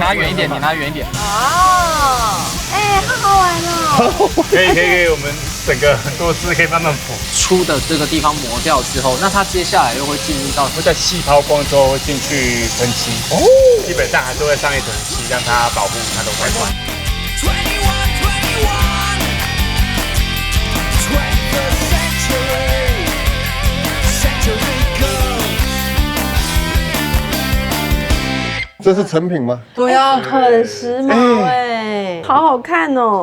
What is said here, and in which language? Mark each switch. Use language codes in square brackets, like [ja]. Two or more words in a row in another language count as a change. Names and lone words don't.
[zh] 你拿遠一點。哦，哎，好好玩哦。可以，我們整個很多次可以慢慢磨。粗的這個地方磨掉之後，那它接下來又會進入到會在氣拋光之後會進去噴漆。哦，基本上還是會上一層漆，讓它保護它的外觀。這是成品嗎？對啊，很時髦哎，好好看哦。